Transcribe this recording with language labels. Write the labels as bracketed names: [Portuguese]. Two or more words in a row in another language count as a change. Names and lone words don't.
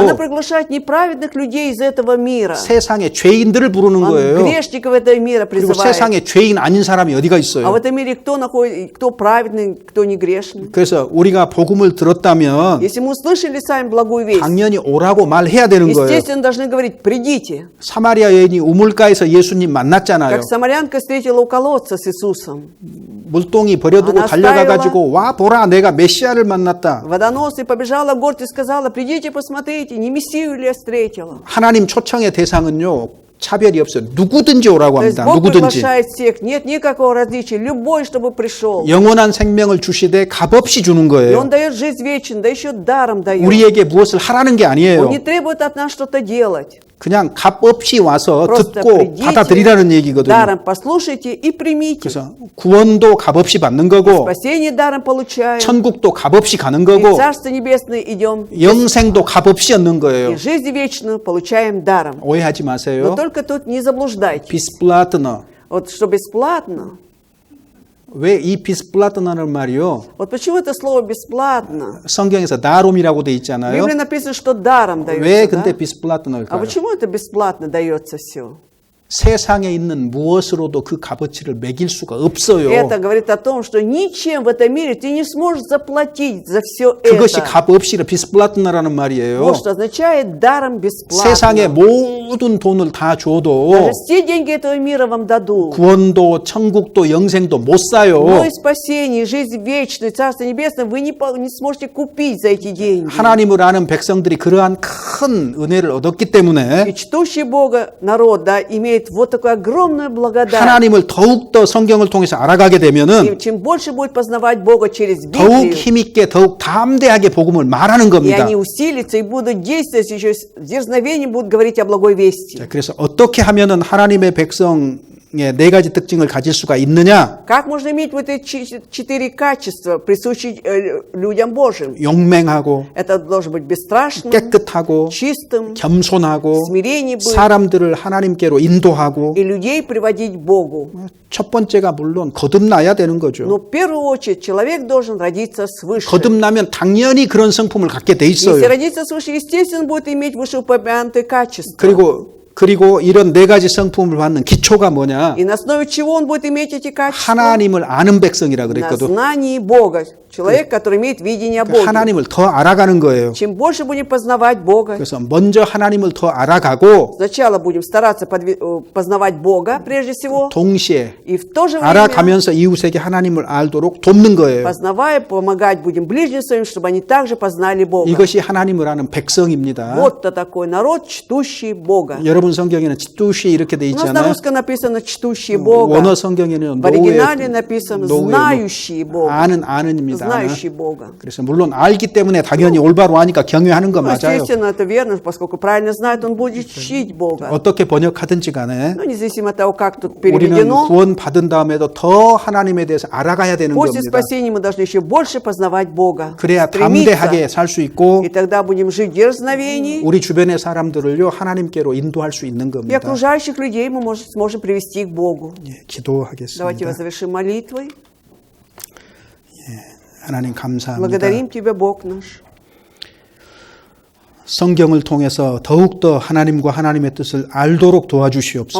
[Russian] Она приглашает неправедных людей из этого мира. [Korean] 세상에 죄인들을 부르는 [Russian] Он [Korean] 거예요. [Russian] грешников этого мира [Korean] 그리고 [Russian] призывает. [Korean] 세상에 죄인 아닌 사람이 어디가 [Russian] А в [Korean] 있어요? [Russian] этом мире кто находит, кто праведный, кто не грешный. [Korean] 그래서 우리가 복음을 들었다면 [Russian] Если мы услышали сами благую весть, [Korean] 당연히 오라고 말해야 되는 거예요. [Russian] естественно, должны говорить, придите. [Korean] 사마리아 여인이 우물가에서 예수님 만났잖아요. [Russian] Как самарянка встретила у колодца с Иисусом. [Korean] 물동이 버려두고 하나 달려가가지고 와 보라 내가 메시아를 만났다. [Russian] Водонос и побежала в город и сказала, придите, посмотрите, не Мессию ли я встретила. [Korean] 하나님 초청의 대상은요 차별이 없어요. 누구든지 오라고 [Russian] То есть [Korean] 합니다. [Russian] Бог [Korean] 누구든지. [Russian] приглашает всех, нет никакого различия, любой, чтобы пришел. [Korean] 영원한 생명을 주시되 값없이 주는 [Russian] И [Korean] 거예요. [Russian] Он дает жизнь вечную, да еще даром дает. [Korean] 우리에게 무엇을 하라는 게 [Russian] Он [Korean] 아니에요. [Russian] не требует от нас что-то делать. [Korean] 그냥 값없이 와서 [Russian] Просто [Korean] 듣고 [Russian] придите, [Korean] 받아들이라는 얘기거든요. [Russian] даром послушайте и примите. [Korean] 그래서 구원도 값없이 받는 거고 [Russian] Спасение даром получаем. [Korean] 천국도 값없이 가는 [Russian] И [Korean] 거고 [Russian] в Царство Небесное идем. [Korean] 영생도 값없이 얻는 [Russian] И [Korean] 거예요. [Russian] жизнь вечную получаем даром. [Korean] 오해하지 [Russian] Но [Korean] 마세요. [Russian] только тут не заблуждайтесь. [Korean] 비스플라트너. [Russian] Вот что бесплатно. [Korean] 왜 이 비스플라트너는 말이요? [Russian] Вот почему это слово бесплатно? [Korean] 성경에서 나롬이라고 돼 [Russian] В [Korean] 있잖아요. [Russian] Библии написано, что даром [Korean] 왜 [Russian] дается. [Korean] 근데 [Russian] Да? А [Korean] 비스플라트너일까요? [Russian] почему это бесплатно дается все? [Korean] 세상에 있는 무엇으로도 그 값어치를 매길 수가 없어요. [Russian] Это говорит о том, что ничем в этом мире ты не сможешь заплатить за все [Korean] 그것이 [Russian] это. [Korean] 값없이 비스플라트너라는 말이에요. [Russian] Вот что означает даром [Korean] 세상의 [Russian] бесплатно. [Korean] 모든 돈을 다 줘도 [Russian] Даже все деньги этого мира вам дадут. [Korean] 구원도 천국도 영생도 못 사요. [Russian] Но и спасение, и жизнь вечную, Царство Небесное вы не сможете купить за эти деньги. [Korean] 하나님을 아는 백성들이 그러한 큰 은혜를 얻었기 [Russian] И [Korean] 때문에 [Russian] чтущий Бога народ, да, имеет вот такую огромную благодать. [Korean] 하나님을 더욱더 성경을 통해서 알아가게 되면은 [Russian] И чем больше будет познавать Бога через [Korean] 더욱 [Russian] Библию, [Korean] 힘있게 더욱 담대하게 복음을 말하는 [Russian] и [Korean] 겁니다. [Russian] они усилятся и будут действовать, еще с дерзновением будут говорить о благой вести. [Korean] 자, 그래서 어떻게 하면은 하나님의 백성의 네 가지 특징을 가질 수가 있느냐? [Russian] Как можно иметь вот эти 4 качества, присущие людям Божьим? [Korean] 용맹하고 [Russian] Это должен быть бесстрашным, [Korean] 깨끗하고 [Russian] чистым, [Korean] 겸손하고 [Russian] смирение быть, [Korean] 사람들을 하나님께로 인도하고 [Russian] и людей приводить к Богу. [Korean] 첫 번째가 물론 거듭나야 되는 거죠. [Russian] Но в первую очередь человек должен родиться свыше. [Korean] 거듭나면 당연히 그런 성품을 갖게 돼 [Russian] Если [Korean] 있어요. [Russian] родиться свыше, естественно, будет иметь вышеупомянутые качества. [Korean] 그리고 이런 네 가지 성품을 받는 기초가 뭐냐? [Russian] И на основе чего он будет иметь эти качества? [Korean] 하나님을 아는 백성이라 [Russian] На [Korean] 그랬거든. [Russian] знании Бога. Человек, который имеет видение о [Korean] 그 [Russian] Боге. [Korean] 하나님을 더 알아가는 거예요. [Russian] Чем больше будем познавать Бога, [Korean] 그래서 먼저 하나님을 더 알아가고 [Russian] сначала будем стараться познавать Бога прежде всего, [Korean] 동시에 [Russian] и в то же время, [Korean] 알아가면서 이웃에게 하나님을 알도록 돕는 거예요. [Russian] познавая, помогать будем ближним своим, чтобы они также познали Бога. [Korean] 이것이 하나님을 아는 백성입니다. [Russian] Вот-то такой народ, чтущий Бога. [Korean] 여러분 성경에는 찌뚜시 이렇게 돼 [Russian] У нас на [Korean] 있잖아요. [Russian] русском написано «чтущие Бога». [Korean] 원어 성경에는 [Russian] В оригинале написано «знающие Бога». [Korean] 아는입니다. [Russian] Знающие Бога. [Korean] 그래서 물론 알기 때문에 당연히 올바로 하니까 경외하는 거 [Russian] Ну, [Korean] 맞아요. [Russian] естественно, это верно, поскольку правильно знает, он будет чтить Бога. [Korean] 어떻게 번역하든지 간에 [Russian] Ну, независимо от того, как тут [Korean] 우리는 [Russian] переведено, [Korean] 구원 받은 다음에도 더 하나님에 대해서 알아가야 되는 [Russian] после [Korean] 겁니다. [Russian] спасения мы должны еще больше познавать Бога. [Korean] 그래야 [Russian] Стремиться. [Korean] 담대하게 살 수 있고 [Russian] И тогда будем жить в дерзновении, [Korean] 우리 주변의 사람들을요 하나님께로 인도할 수 있는 [Russian] и [Korean] 겁니다. [Russian] окружающих людей мы сможем привести к Богу. [Korean] 예, [Russian] Давайте [Korean] 기도하겠습니다. [Russian] завершим молитвой. [Korean] 하나님 감사합니다. [Russian] Благодарим Тебя, Бог наш. [Korean] 성경을 통해서 더욱더 하나님과 하나님의 뜻을 알도록 도와주시옵소서.